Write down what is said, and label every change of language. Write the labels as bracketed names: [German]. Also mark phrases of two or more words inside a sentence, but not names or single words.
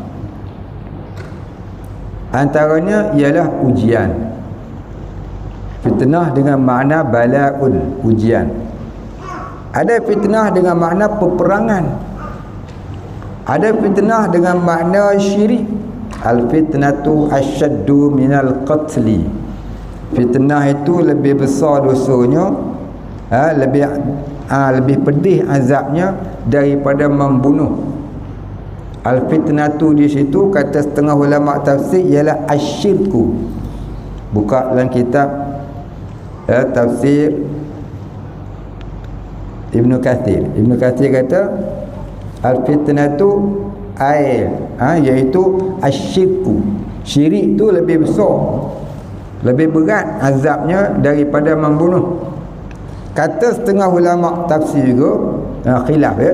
[Malay] Antaranya ialah ujian. Fitnah dengan makna bala'un, ujian. Ada fitnah dengan makna peperangan. Ada fitnah dengan makna syirik. [Arabic] الفتنة أشد من القتل. [Malay] Fitnah itu lebih besar dosanya, lebih pedih azabnya daripada membunuh. Al-fitnatu di situ kata setengah ulama tafsir ialah asyirku. Buka dalam kitab tafsir Ibnu Kathir. Ibnu Kathir kata al-fitnatu iaitu asyirku. Syirik tu lebih besar, lebih berat azabnya daripada membunuh. Kata setengah ulama tafsir juga khilaf ya.